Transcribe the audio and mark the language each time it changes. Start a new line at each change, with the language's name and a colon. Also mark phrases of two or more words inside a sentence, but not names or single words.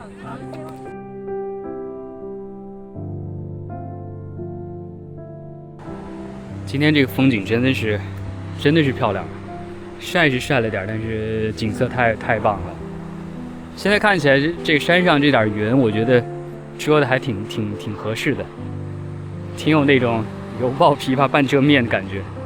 Chinese: 今天這個風景真的是漂亮，曬是曬了點，但是景色太棒了。現在看起來這個山上這點雲，我覺得遮的還挺合適的，挺有那種猶抱琵琶半遮面的感覺。